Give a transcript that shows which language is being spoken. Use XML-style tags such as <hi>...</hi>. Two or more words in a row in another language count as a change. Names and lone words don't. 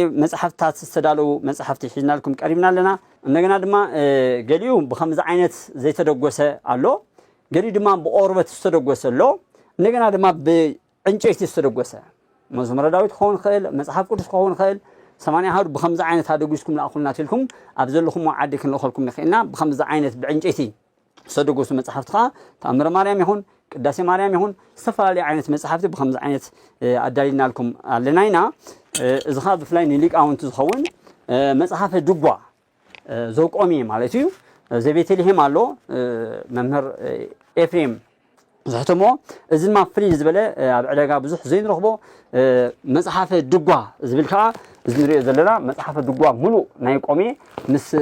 <ti>መጽሐፍታት ዝተዳለው መጽሐፍት ሒዝና لكم ቀሪብና ለና እንደገና ድማ ገሊኡ በከምዚ ዓይነት ዘይተደጎሰ አሎ ገሊኡ ድማ በኦርበት ዝተደጎሰ አሎ እንደገና ድማ በእንጨይቲ ዝተደጎሰ መዝሙረ ዳዊት ኾን ኸል መጽሐፍ ቅዱስ ኾን ኸል 80 ሃዱ በከምዚ ዓይነት አደጉስኩም ላኹልና ትልኩም አብዘለኹም ዓዲ ክንለኸልኩም ንኽእልና በከምዚ ዓይነት ብዕንጨይቲ ዝተደጎሱ መጽሐፍት ተአምረ ማርያም ይሁን ቅዳሴ ማርያም ይሁን ዝተፈላለዩ ዓይነት መጽሐፍት በከምዚ ዓይነት አዳሊና لكم አለናይና እዚ ኻ ብፍላይ ንሊቃውንት ዝኸውን መጽሐፈ ድጓ ዘቆሚ ማለት እዩ ዘቤተልሔም አሎ መምህር ኤፍሬም ዝሕተሞ እዚ ድማ ፍልይ ዝበለ ኣብ ዕዳጋ ብዙሕ ዘይንረኽቦ መጽሐፈ ድጓ ዝብል ከዓ እዚ ንሪኦ ዘለና መጽሐፈ ድጓ ሙሉእ ናይ ቆሜ ምስ</ti>